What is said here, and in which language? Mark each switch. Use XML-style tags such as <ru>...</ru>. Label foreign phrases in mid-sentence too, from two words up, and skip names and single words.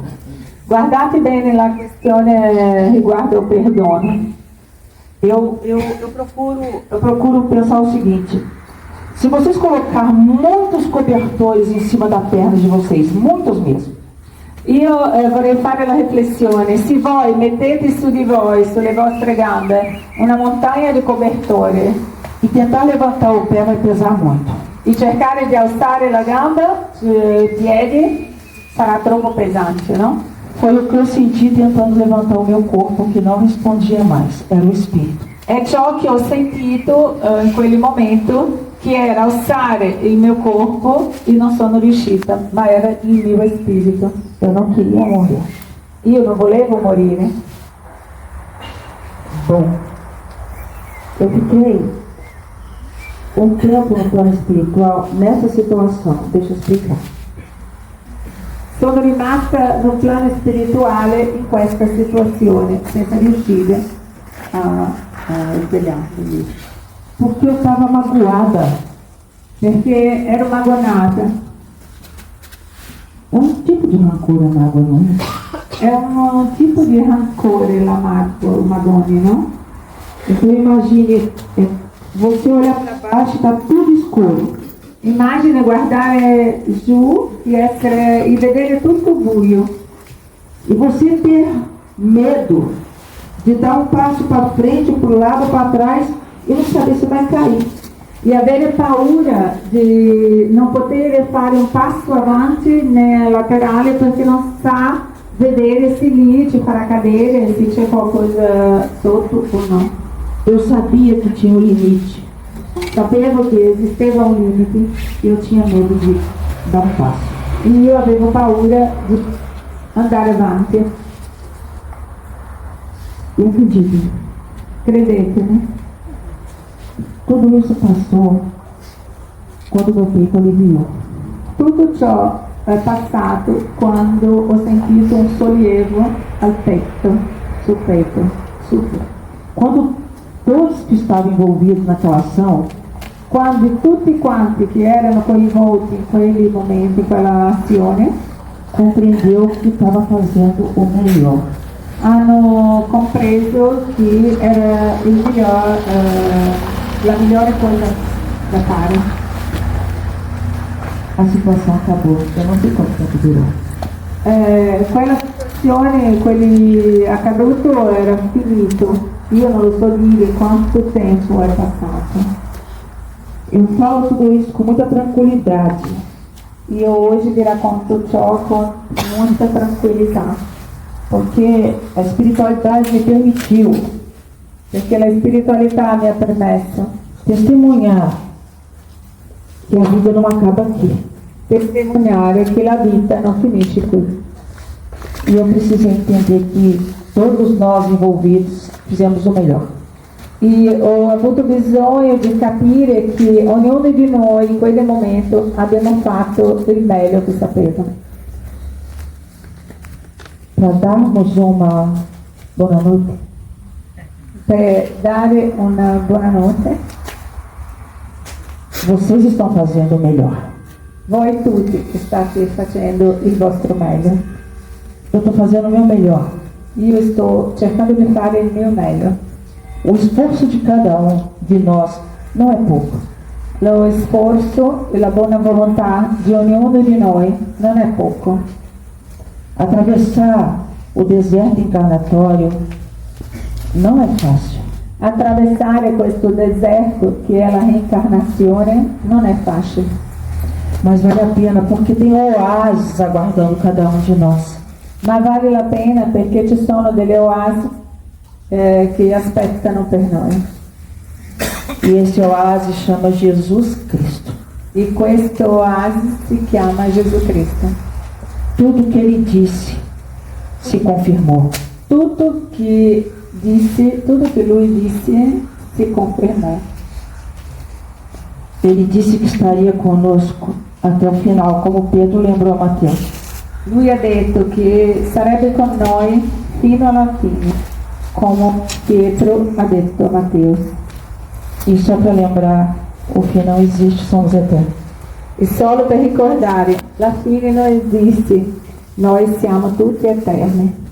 <it>Guardate bene la questione riguardo il perdono.</it> <pt>Eu procuro pensar o seguinte: se vocês colocar muitos cobertores em cima da perna de vocês, muitos mesmo,</pt> <it>Io vorrei fare la riflessione, se voi mettete su di voi, sulle vostre gambe, una montagna di cobertore</it> <pt>e tentar levantar o pé vai pesar muito.</pt> <it>e cercare di alzare la gamba sui piedi, sarà troppo pesante, no?</it> <pt>Foi o que eu senti tentando levantar o meu corpo, que não respondia mais, era o espírito.</pt> <it>È ciò che ho sentito in quel momento, che era alzare il mio corpo e non sono riuscita, ma era il mio spirito.</it> <pt>Eu não queria morrer.</pt> <it>Io non volevo morire.</it> <pt>Bom, eu fiquei um tempo no plano espiritual nessa situação. Deixa eu explicar.</pt> <it>Sono rimasta no piano spirituale in questa situazione, senza riuscire a svegliarmi.</it> <pt>Porque eu estava magoada.</pt> <it>Perché ero magonata.</it> <pt>É um tipo de rancor a mágoa, não é?</pt> <it>È un tipo di rancore o magone, no?</it> <pt>Então imagine, você olhar para baixo e está tudo escuro.</pt> <it>Immagina guardare giù e vedere tutto buio.</it> <pt>E você ter medo de dar um passo para frente, para o lado, para trás e não saber se vai cair.</pt> <it>E avere paura di non poter fare un passo avanti né laterale perché non sa vedere se lì ci farà cadere, se c'è qualcosa sotto o no.</it> <pt>Eu sabia que tinha um limite.</pt> <it>Sapevo che esisteva un limite</it> <pt>E eu tinha medo de dar um passo.</pt> <it>e io avevo paura di andare avanti.</it> <pt>Eu acredito.</pt> <it>Credete, né?</it> <pt>Tudo isso passou quando meu peito aliviou.</pt> <it>Tutto ciò è passato quando ho sentito un sollievo al petto, sul petto, super.</it> <pt>Quando todos que estavam envolvidos naquela ação</pt> <it>Quando tutti quanti che erano coinvolti in quei momenti, in quella azione,</it> <pt>compreendeu que estava fazendo o melhor.</pt> <it>hanno compreso che era la migliore cosa da fare.</it> <pt>A situação acabou. Eu não sei quanto tempo durou.</pt> <it>Quella situazione, quelli accaduto era finito. Io non lo so dire quanto tempo è passato.</it> <pt>Eu falo tudo isso com muita tranquilidade.</pt> <it>Io oggi vi racconto ciò con molta tranquillità,</it> <pt>Porque a espiritualidade me permitiu</pt> <it>perché la spiritualità mi ha permesso</it> <pt>testemunhar que a vida não acaba aqui.</pt> <it>testimoniare che la vita non finisce qui.</it> <pt>E eu preciso entender que todos nós envolvidos fizemos o melhor.</pt> <it>E ho avuto bisogno di capire che ognuno di noi in quel momento abbiamo fatto il meglio che sapevamo.</it> <pt>Para darmos uma boa noite,</pt> <it>Per dare una buonanotte,</it> <pt>vocês estão fazendo o melhor.</pt> <it>voi tutti che state facendo il vostro meglio.</it> <pt>Eu estou fazendo o meu melhor.</pt> <it>Io sto cercando di fare il mio meglio.</it> <pt>O esforço de cada de nós não é pouco.</pt> <it>Lo sforzo e la buona volontà di ognuno di noi non è poco.</it> <pt>Atravessar o deserto encarnatório não é fácil.</pt> <it>Attraversare questo deserto che è la reincarnazione non è facile,</it> <pt>Mas vale a pena porque tem oásis aguardando cada de nós.</pt> <it>ma vale la pena perché ci sono delle oasi che aspettano per noi.</it> <pt>E esse oásis chama Jesus Cristo.</pt> <it>E questo oasi si chiama Gesù Cristo.</it> <pt>Tudo que ele disse se confirmou.</pt> <it>Tutto che lui disse si confermò.</it> <pt>Ele disse que estaria conosco até o final, como Pedro lembrou a Mateus.</pt> <it>Lui ha detto che sarebbe con noi fino alla fine, come Pietro ha detto a Matteo.</it> <pt>E só para lembrar, o fim não existe, somos eternos.</pt> <it>E solo per ricordare, la fine non esiste, noi siamo tutti eterni.</it>